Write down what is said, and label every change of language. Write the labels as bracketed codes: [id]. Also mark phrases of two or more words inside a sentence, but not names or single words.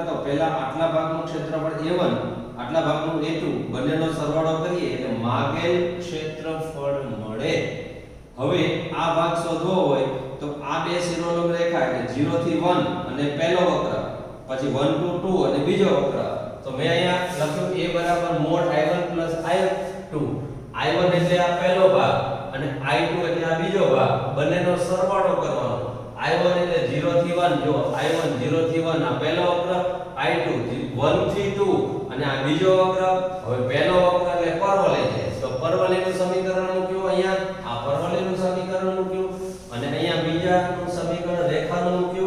[gu] તો પહેલા આટલા ભાગનું ક્ષેત્રફળ a1, આટલા ભાગનું a2, બંનેનો સરવાળો કરીએ એટલે માગેલ ક્ષેત્રફળ મળે. હવે આ ભાગ શોધવો હોય તો આ બે શિરોલંબ રેખા એટલે 0 થી 1 અને પહેલો વક્ર, પછી 1 to 2 અને બીજો વક્ર. તો મેં અહીંયા લખ્યું a mod i1 + i2. i1 એટલે આ પહેલો ભાગ અને i2 એટલે આ બીજો ભાગ, બંનેનો સરવાળો કરવાનો. i1 એટલે 0 થી 1, જો i1 0 થી 1 આ પહેલો વક્ર, i2 1 થી 2 અને આ બીજો વક્ર. હવે પહેલો વક્ર એટલે પરવલય છે તો પરવલયનું સમીકરણ મૂક્યું અહીંયા, આ પરવલયનું સમીકરણ મૂક્યું અને અહીંયા બીજાનું સમીકરણ રેખાનું મૂક્યું.